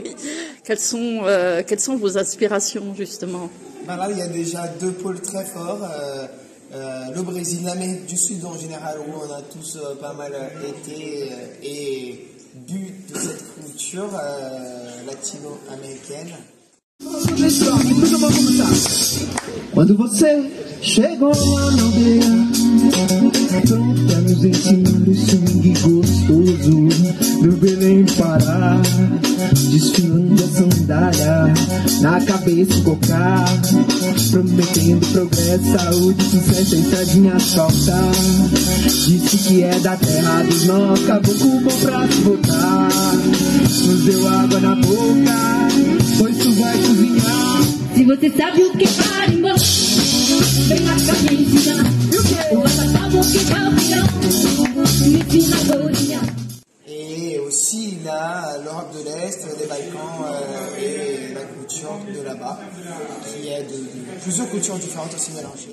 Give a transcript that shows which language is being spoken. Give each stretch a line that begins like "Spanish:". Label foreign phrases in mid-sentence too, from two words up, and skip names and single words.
French: Quelles sont vos aspirations, justement? Ben là il y a déjà deux pôles très forts. Le Brésil, l'Amérique du Sud en général, où on a tous pas mal été et bu de cette culture latino-américaine.
Portuguese: Quando você chegou lá na aldeia, pronta nos ensinar o swing gostoso do Belém Pará, desfilando a sandália na cabeça o cocá, prometendo progresso, saúde, sucesso, entradinha solta. Disse que é da terra dos nós, caboclo bom pra se botar. Nos deu água na boca, pois tu vai cozinhar. Se você sabe o que é carimbó, vem cá me ensinar. O batata que vai ao final, me ensina a cozinhar.
French: Et aussi là, l'Europe de l'Est, les Balkans et la culture de là-bas, qui est de plusieurs cultures différentes aussi mélangées.